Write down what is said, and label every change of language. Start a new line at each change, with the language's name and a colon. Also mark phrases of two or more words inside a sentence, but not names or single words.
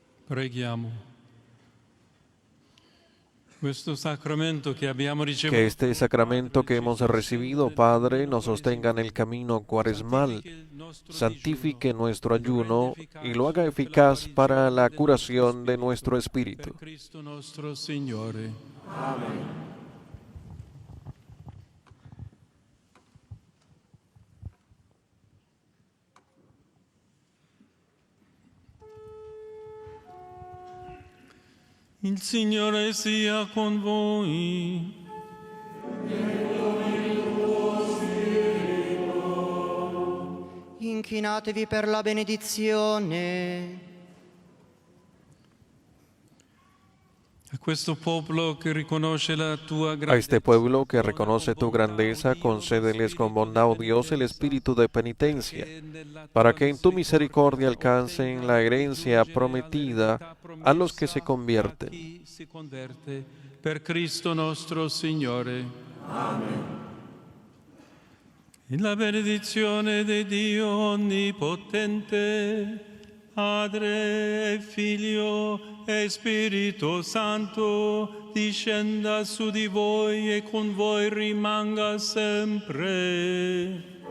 Italian: Preghiamo. Questo sacramento che abbiamo ricevuto,
Spanish: Que este sacramento que hemos recibido, Padre, nos sostenga en el camino cuaresmal, santifique nuestro ayuno y lo haga eficaz para la curación de nuestro espíritu.
Italian: per Cristo nostro Signore. Il Signore sia con voi. Inchinatevi per la benedizione. A questo popolo che riconosce la tua A grazia,
Spanish: este pueblo que reconoce tu grandeza, concédeles con bondad, oh Dios, el espíritu de penitencia, para que en tu misericordia alcancen la herencia prometida a los que se convierten.
Italian: chi si converte, per Cristo nostro Signore. Amen. In la benedizione di Dio Onnipotente, Padre, Figlio e Spirito Santo, discenda su di voi e con voi rimanga sempre.